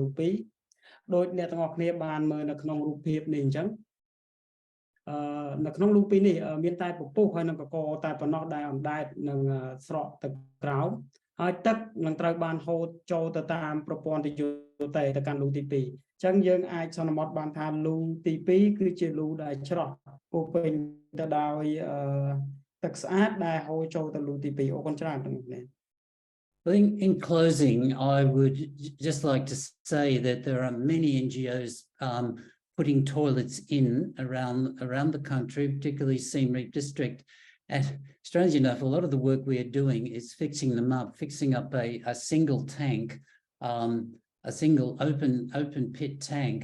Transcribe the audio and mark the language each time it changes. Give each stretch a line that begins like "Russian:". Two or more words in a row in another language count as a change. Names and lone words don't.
Khmer: ពីរដោយអ្នកទាំងអស់គ្នាបានមើលនៅក្នុងរូបភាពនេះអញ្ចឹងនៅក្នុងលូពីរនេះមានតែពពុះហើយនឹងកកតែប៉ុណ្ណោះដែលអណ្ដែតនឹងស្រកទឹកក្រោមហើយទឹកនឹងត្រូវបានហូរចូលទៅតាមប្រព័ន្ធទៅកាន់លូទី2អញ្ចឹងយើងអាចសន្មតបានថាលូទី2គឺជាលូដែលច្រោះពោពេញទៅដោយទឹកស្អាតដែលហូរចូលទៅលូទី2អរគុណច្រើនទាំងនេះ
English: In closing, I would just like to say that there are many NGOs putting toilets in around the country, particularly Siem Reap district. And strange enough, a lot of the work we are doing is fixing them up, fixing up a single tank, a single open pit tank.